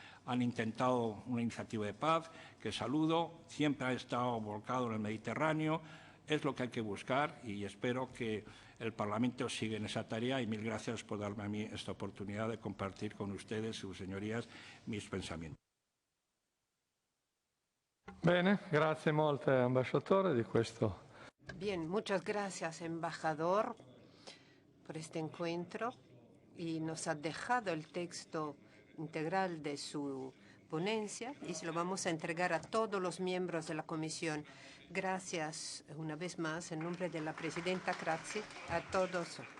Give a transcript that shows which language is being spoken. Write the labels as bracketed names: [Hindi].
[Spanish] Han intentado una iniciativa de paz que saludo, siempre ha estado volcado en el Mediterráneo. Es lo que hay que buscar y espero que el Parlamento siga en esa tarea, y mil gracias por darme a mí esta oportunidad de compartir con ustedes, sus señorías, mis pensamientos. [Italian] Bene, grazie molte ambasciatore di questo. [Spanish] Bien, muchas gracias, embajador, por este encuentro, y nos ha dejado el texto integral de su ponencia y se lo vamos a entregar a todos los miembros de la comisión. Gracias una vez más en nombre de la presidenta Craxi a todos.